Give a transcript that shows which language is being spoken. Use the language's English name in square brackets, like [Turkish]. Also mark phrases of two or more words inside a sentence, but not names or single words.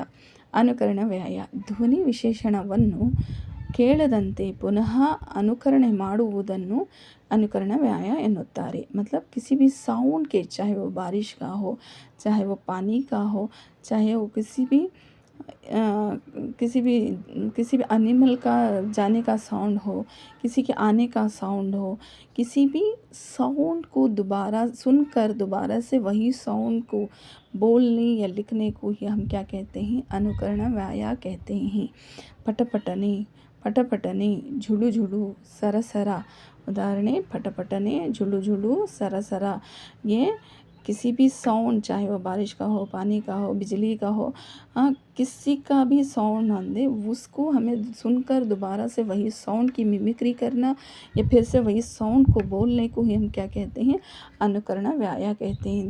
[Kannada] ಅನುಕರಣ ವ್ಯಯ ಧ್ವನಿ ವಿಶೇಷಣವನ್ನು ಕೇಳದಂತೆ ಪುನಃ ಅನುಕರಣೆ ಮಾಡುವುದನ್ನು ಅನುಕರಣ ವ್ಯಾಯ ಎನ್ನುತ್ತಾರೆ. [Hindi] मतलब किसी भी साउंड के, चाहे वो बारिश का हो, चाहे वो पानी का हो, चाहे वो किसी भी एनिमल का जाने का साउंड हो, किसी के आने का साउंड हो, किसी भी साउंड को दोबारा सुनकर दोबारा से वही साउंड को बोलने या लिखने को ही हम क्या कहते हैं? अनुकरण व्याया कहते हैं. [Kannada] ಪಟಪಟನೆ, ಪಟಪಟನೆ, ಝುಡು ಝುಡು, ಸರಸರಾ. उदाहरण, ಪಟಪಟನೆ, ಝುಲು ಝುಲು, ಸರಸರಾ. [Hindi] ये किसी भी साउंड, चाहे वो बारिश का हो, पानी का हो, बिजली का हो, किसी का भी साउंड आंदे उसको हमें सुनकर दोबारा से वही साउंड की मिमिक्री करना या फिर से वही साउंड को बोलने को ही हम क्या कहते हैं? अनुकरण व्याया कहते हैं.